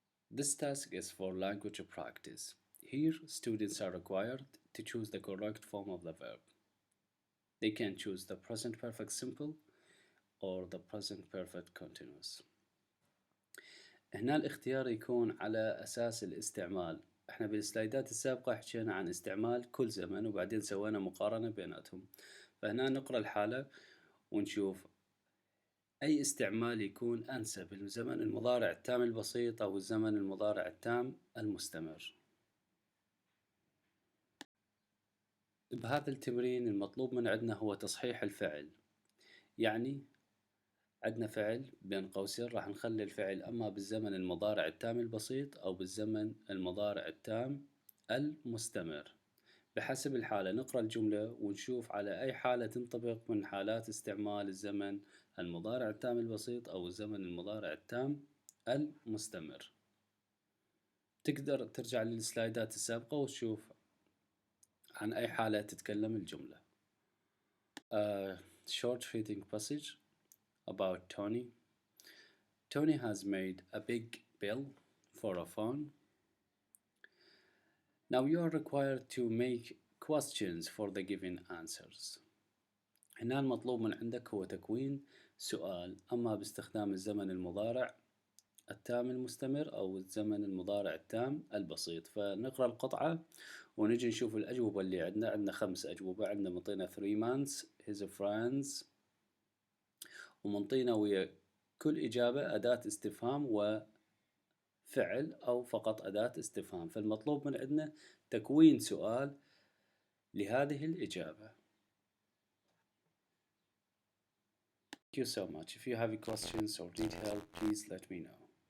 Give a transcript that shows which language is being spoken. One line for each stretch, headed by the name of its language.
English: This task is for language practice. Here, students are required to choose the correct form of the verb. They can choose the present perfect simple or the present perfect continuous.
Arabic: هنا الاختيار يكون على أساس الاستعمال. احنا بالسلايدات السابقة حكينا عن استعمال كل زمن وبعدين سوينا مقارنة بيناتهم. فهنا نقرأ الحالة ونشوف أي استعمال يكون أنسب، الزمن المضارع التام البسيط أو الزمن المضارع التام المستمر. بهذا التمرين المطلوب من عندنا هو تصحيح الفعل. يعني عندنا فعل بين قوسين راح نخلي الفعل أما بالزمن المضارع التام البسيط أو بالزمن المضارع التام المستمر. بحسب الحالة نقرأ الجملة ونشوف على أي حالة تنطبق من حالات استعمال الزمن المضارع التام البسيط أو الزمن المضارع التام المستمر. تقدر ترجع للسلايدات السابقة وتشوف عن أي حالة تتكلم الجملة.
English: Short reading passage about Tony. Tony has made a big bill for a phone. Now you are required to make questions for the given answers.
Arabic: هنا المطلوب من عندك هو تكوين سؤال، أما باستخدام الزمن المضارع التام المستمر أو الزمن المضارع التام البسيط. فنقرأ القطعة ونجي نشوف الأجوبة اللي عندنا 5 أجوبة. عندنا منطينا
English: 3 months, his friends،
Arabic: ومنطينا ويا كل إجابة أداة استفهام وفعل أو فقط أداة استفهام. فالمطلوب من عندنا تكوين سؤال لهذه الإجابة.
English: Thank you so much. If you have any questions or need help, please let me know.